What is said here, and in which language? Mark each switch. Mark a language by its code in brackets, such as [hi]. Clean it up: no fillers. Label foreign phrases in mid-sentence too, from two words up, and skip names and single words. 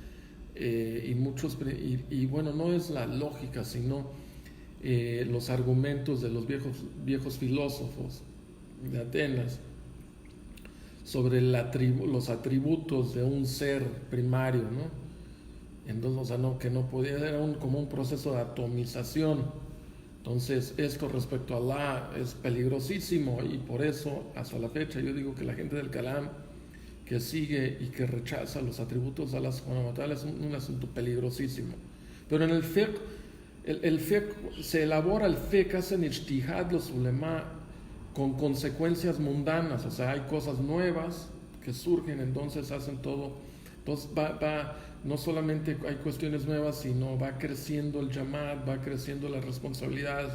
[es] y bueno, no es la lógica, sino los argumentos de los viejos filósofos de Atenas sobre los atributos de un ser primario, ¿no? Entonces, o sea, que no podía, era como un proceso de atomización. Entonces, esto respecto a Allah es peligrosísimo y por eso, hasta la fecha, yo digo que la gente del Kalam que sigue y que rechaza los atributos de Allah [ar] سبحانه وتعالى [es] es un asunto peligrosísimo. Pero en el fiqh, el fiqh, se elabora el fiqh, hacen ijtihad los ulema con consecuencias mundanas, o sea, hay cosas nuevas que surgen, entonces hacen todo. Entonces no solamente hay cuestiones nuevas, sino va creciendo el yamat, va creciendo las responsabilidades.